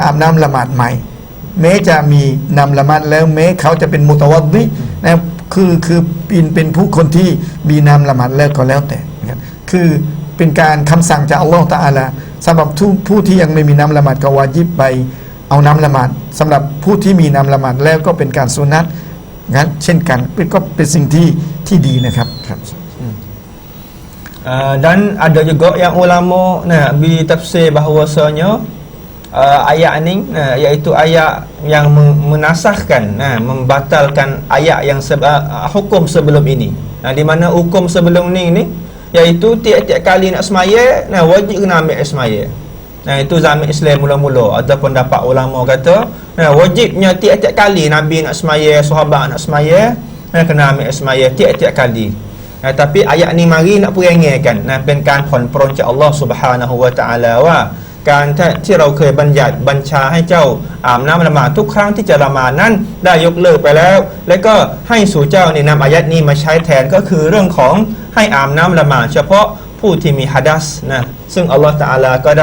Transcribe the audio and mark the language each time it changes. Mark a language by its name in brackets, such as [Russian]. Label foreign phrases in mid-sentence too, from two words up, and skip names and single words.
[Thai] อาบน้ำละหมาดใหม่แม้จะมีน้ำละหมาดแล้วแม้เขาจะเป็นมุตะวัดดินะครับคือเป็นผู้คนที่มีน้ำละหมาดแล้วก็แล้วแต่นะครับคือเป็นการคำสั่งจากอัลลอฮฺตะอาลาสำหรับผู้ที่ยังไม่มีน้ำละหมาดก็วาญิบไปเอาน้ำละหมาดสำหรับผู้ที่มีน้ำละหมาดแล้วก็เป็นการสุนัตงั้นเช่นกันก็เป็นสิ่งที่ดีนะครับครับ [Malay] dan ada juga yang ulama beri tafsir bahawasanya ayat ini iaitu ayat yang menasahkan membatalkan ayat yang hukum sebelum ini di mana hukum sebelum ini iaitu tiap-tiap kali nak semaya wajib kena ambil semaya. Itu zaman Islam mula-mula ada pendapat ulama kata wajibnya tiap-tiap kali Nabi nak semaya, sahabat nak semaya kena ambil semaya tiap-tiap kali. Tapi ayat ni mari nak peringatkan [Thai] เป็นการผ่อนปรนจากอัลลอฮฺ [Arabic] سبحانه وتعالى [Thai] ว่าการที่เราเคยบัญญัติบัญชาให้เจ้าอาบน้ำละหมาดทุกครั้งที่จะละหมาดนั้นได้ยกเลิกไปแล้ว และก็ให้สู่เจ้าในนำอายัดนี้มาใช้แทนก็คือเรื่องของให้อาบน้ำละหมาดเฉพาะผู้ที่มีฮัดัสซึ่งอัลลอฮฺตะอาลาก็